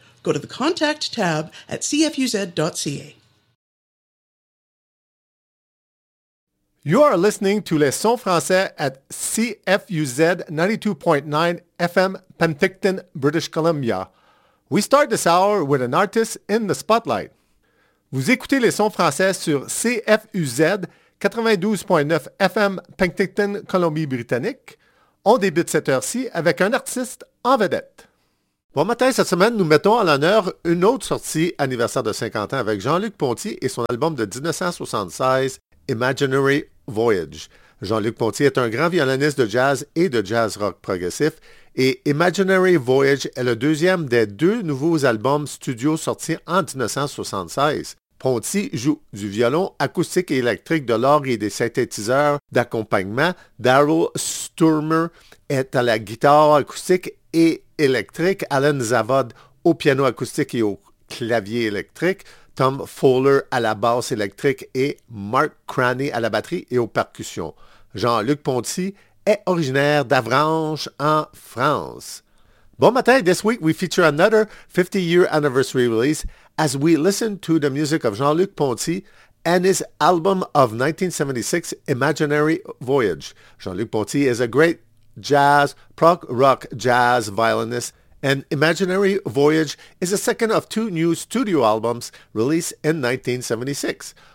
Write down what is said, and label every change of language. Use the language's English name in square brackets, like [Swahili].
[English] Go to the contact tab at cfuz.ca. You are listening to Les Sons Français at CFUZ 92.9 FM, Penticton, British Columbia. We start this hour with an artist in the spotlight. [French] Vous écoutez Les Sons Français sur CFUZ 92.9 FM, Penticton, Colombie-Britannique. On débute cette heure-ci avec un artiste en vedette. Bon matin, cette semaine, nous mettons à l'honneur une autre sortie anniversaire de 50 ans avec Jean-Luc Ponty et son album de 1976, Imaginary Voyage. Jean-Luc Ponty est un grand violoniste de jazz et de jazz rock progressif et Imaginary Voyage est le deuxième des deux nouveaux albums studio sortis en 1976. Ponty joue du violon acoustique et électrique, de l'orgue et des synthétiseurs d'accompagnement. Daryl Sturmer est à la guitare acoustique et électrique. Alan Zavod au piano acoustique et au clavier électrique. Tom Fowler à la basse électrique et Mark Cranney à la batterie et aux percussions. Jean-Luc Ponty est originaire d'Avranches en France. Bon matin, [English] this week we feature another 50-year anniversary release as we listen to the music of Jean-Luc Ponty and his album of 1976, Imaginary Voyage. Jean-Luc Ponty is a great jazz, prog rock jazz violinist, and Imaginary Voyage is the second of two new studio albums released in 1976.